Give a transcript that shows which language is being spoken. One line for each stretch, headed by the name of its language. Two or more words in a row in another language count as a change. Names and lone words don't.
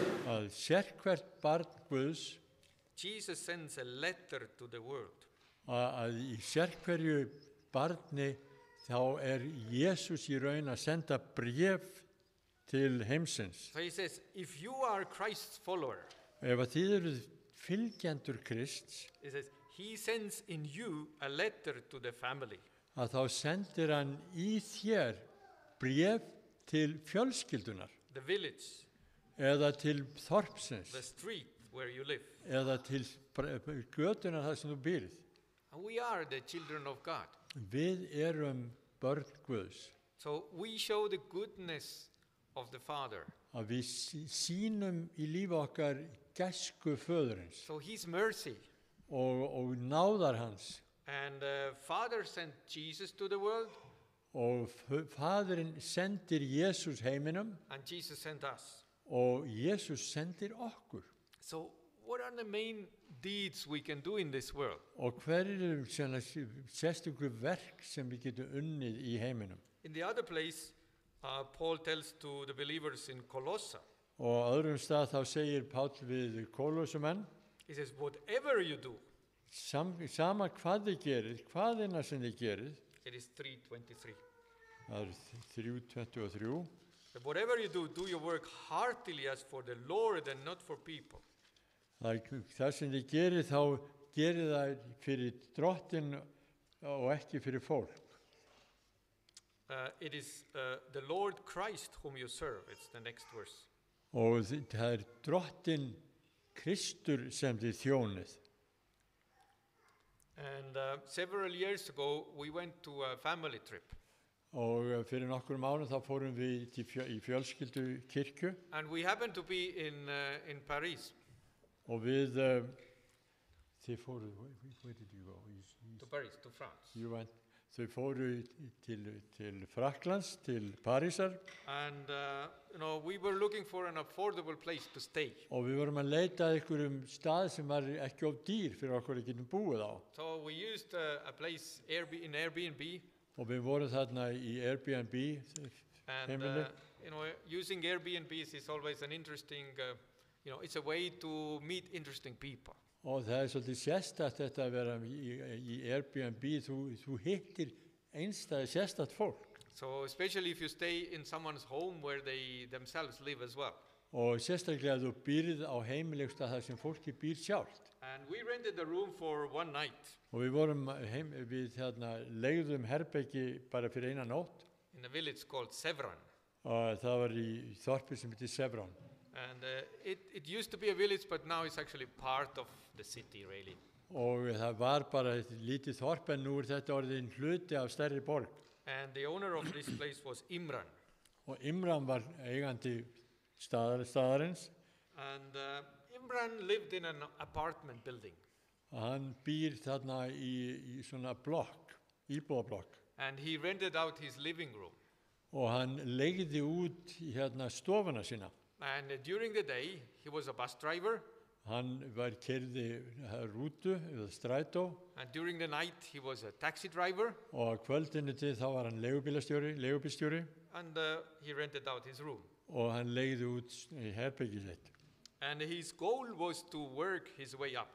Icelandic: að sérhvert barn Guðs
English: Jesus sends a letter to the world.
Icelandic: að í sérhverju barni þá Jesús í raun að senda bréf til heimsins.
English: So he says, if you are Christ's follower,
Icelandic: Ef að þið eruð fylgjendur Krists,
English: he says, he sends in you a letter to the family.
Icelandic: að þá sendir hann í þér bréf til fjölskyldunar
English: The village,
Icelandic: eða til þorpsins
English: the street where you live.
Icelandic: eða til götunar þar sem þú býrð.
English: And we are the children of God.
Icelandic: Við erum börn Guðs.
English: So we show the goodness of the Father.
Icelandic: Að við sýnum í lífi okkar gæsku föðurins
English: So his mercy.
Icelandic: og náðar hans.
English: And Father sent Jesus to the world,
Icelandic: Og fadurinn sendir Jesús heiminum
English: and Jesus sent us.
Icelandic: og Jesús sendir okkur.
English: So what are the main deeds we can do in this world?
Icelandic: Og hver sérstöku verk sem við getum unnið í heiminum?
English: In the other place, Paul tells to the believers in Colossae,
Icelandic: Og á öðrum stað þá segir Páll við Kólósumenn,
English: he says, whatever you do,
Icelandic: sama hvað þið gerið, hvaðina sem þið gerið,
English: it is 3:23.
Icelandic: það 3:23,
English: But whatever you do, do your work heartily as for the Lord and not for people.
Icelandic: það sem þið gerið þá gerið það fyrir drottin og ekki fyrir fólk.
English: It is the Lord Christ whom you serve. It's the next verse.
Icelandic: Og það drottin Kristur sem þið þjónið.
English: And several years ago, we went to a family trip.
Icelandic: Og fyrir nokkrum árum þá fórum við í fjölskyldu kirkju
English: and we happened to be in Paris,
Icelandic: og við, þið fóru,
English: where did you go? to Paris, to France. You went,
Icelandic: þau fóru til Frakklands, til Parísar
English: And we were looking for an affordable place to stay.
Icelandic: og við vorum að leita að einhverjum stað sem var ekki of dýr fyrir okkur að getum búið á.
English: So we used a place in Airbnb,
Icelandic: Og við vorum þarna í Airbnb
English: and
Icelandic: heimili.
English: using Airbnbs is always an interesting, it's a way to meet interesting people.
Icelandic: Og það svolítið sérstætt þetta að vera í Airbnb, þú hittir einstæði sérstætt fólk.
English: So especially if you stay in someone's home where they themselves live as well.
Icelandic: Og sérstaklega að þú býrð á heimilegsta þar sem fólki býr sjálft.
English: And we rented the room for one night
Icelandic: Og við vorum við leigðum herbeggi bara fyrir eina nótt
English: in a village called Sevran.
Icelandic: og það var í þorpi sem heitir Sevran.
English: And it used to be a village, but now it's actually part of the city, really.
Icelandic: Og það var bara lítið þorp en nú þetta orðin hluti af stærri borg.
English: And the owner of this place was Imran.
Icelandic: Og Imran var eigandi staðarins.
English: And Imran lived in an apartment building.
Icelandic: Og hann býr þarna í svona blokk, íbúðablokk.
English: And he rented out his living room.
Icelandic: Og hann leigði út stofuna sína.
English: And during the day, he was a bus driver.
Icelandic: Hann var keyrði rútu eða strætó.
English: And during the night, he was a taxi driver.
Icelandic: Og á kvöldinu til þá var hann leigubílstjóri.
English: And he rented out his room.
Icelandic: Og hann leigði út herbergið sitt.
English: And his goal was to work his way up.